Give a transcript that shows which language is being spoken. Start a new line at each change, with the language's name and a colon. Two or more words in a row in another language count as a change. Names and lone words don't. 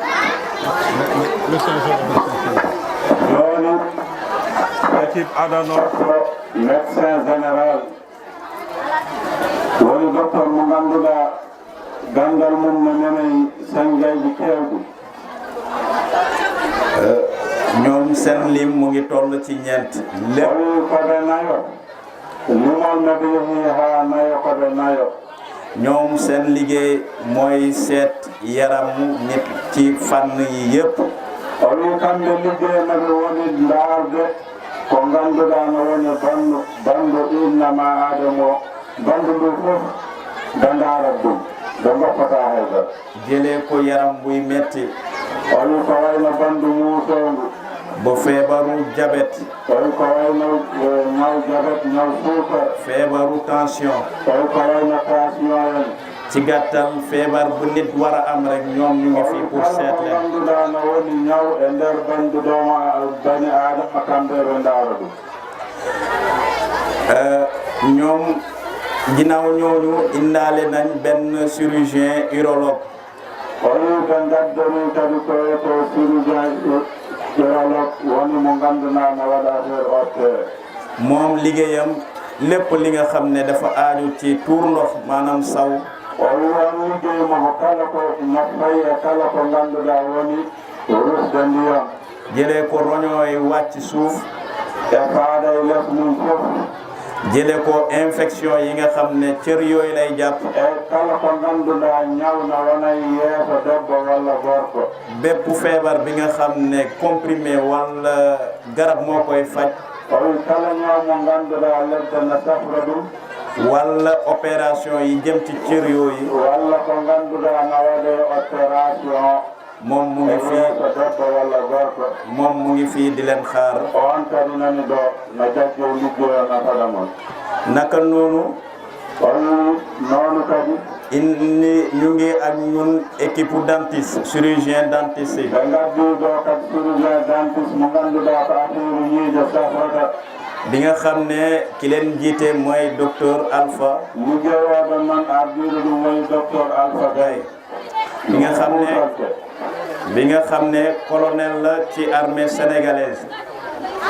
Fula: joni équipe adano
French: médecin général
Fula: woni docteur mo ganduɗa gandal mum no menayi sangaji kewɗi
Wolof: ñoom seen lim mu ngi toll ci ñeent lépp
Fula: o wi koɓe nayo limol noɓe yeehi ha nayo koɓe nayo
Wolof: ñoom seen liggéey mooy seet yaramu nit ci fànn yi yëpp
Fula: o wi kamɓe liggey noɓe woni ndaarde ko ganduɗa no woni bandu innama adamo bandu ndu fof ɓe ndaarat ɗum ɓe goppata haydara
Wolof: jëlee ko yaram buy metti
Fula: o wi ko wayno bandu muusondu
Wolof: ba feebaru jabet
Fula: o wi ko wayno ñaw jabet ñaw suukar
Wolof: feebaru tension
Fula: o wi ko wayno tension en
Wolof: ci gàttal feebar bu nit war a am rek ñoom ñu ngi fii pour seet
Fula: ko
Wolof: leen
Fula: ganduɗa no woni ñaw e nder bandu dooma bani adama kamɓe ɓe ndaara ɗum
Wolof: ñoom ginnaaw ñooñu indaale nañ benn
French: chirurgien urologue
Fula: o wi ɓe gaddani kadi ko to
French: chirurgien urologue
Fula: woni mo ganduɗa no waɗa
French: affaire opére
Wolof: moom liggéeyam lépp li nga xam ne dafa aaju ci tuur ndox maanaam saw
Fula: o wi on liggey mo ko kala ko nafayi e kala ko ganduɗa woni rusde ndiyam
Wolof: jëlee ko roñooy wàcc suuf
Fula: e faada e less mum fof
Wolof: jëlee ko infection yi nga xam ne cër yooyu lay jàpp
Fula: e kala ko ganduɗa ñawna wonay yeeso debbo walla gorko
Wolof: bépp feebar bi nga xam ne comprimé walla garab moo koy faj
Fula: o wi kala ñaw mo ganduɗa ledde ne safra ɗum
Wolof: walla opération yi jëm ci cër yooyu
Fula: walla ko ganduɗa no waɗe opération
Wolof: moom mu ngi fii
Fula: yeeso debbo walla gorko
Wolof: moom mu ngi fii di leen xaar
Fula: on kadi nani ɗo no jagge liggoyo nafada mon
Wolof: naka noonu
Fula: o wi noonu kadi
Wolof: ñu ngi ak ñun
French: équipe dentiste chirurgien dentiste
Wolof: yi
Fula: ɓe gaddi ɗo kadi
French: chirurgien dentiste
Fula: mo ganduɗa ko affaire yiide safrata
Wolof: bi nga xam ne ki leen jiite mooy docteur Alpha
Fula: liggeyoɓe noon ardiɗo ɗum woni docteur Alpha Gaye
Wolof: bi nga xam ne colonel la ci
French: armée sénégalaise